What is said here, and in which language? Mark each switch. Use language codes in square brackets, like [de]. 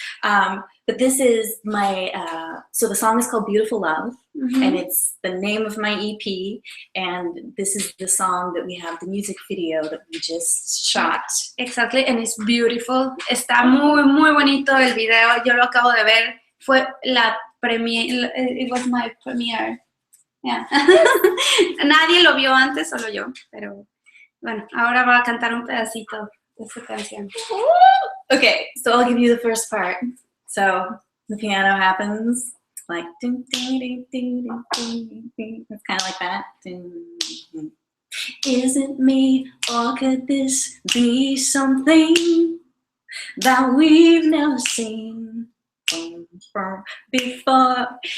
[en] But this is my so the song is called Beautiful Love, and it's the name of my EP, and this is the song that we have the music video that we just shot. Exactly, and it's beautiful. [es] Está muy muy bonito el video. Yo lo acabo de ver. Fue la premiere. [en] It was my premiere. Yeah. [es] Nadie lo vio antes, solo yo, pero bueno, ahora va a cantar un pedacito de su canción. [en] Okay, so I'll give you the first part. So the piano happens like ding, ding, ding, ding, ding, ding. It's kind of like that. Ding, ding. Is it me, or could this be something that we've never seen before?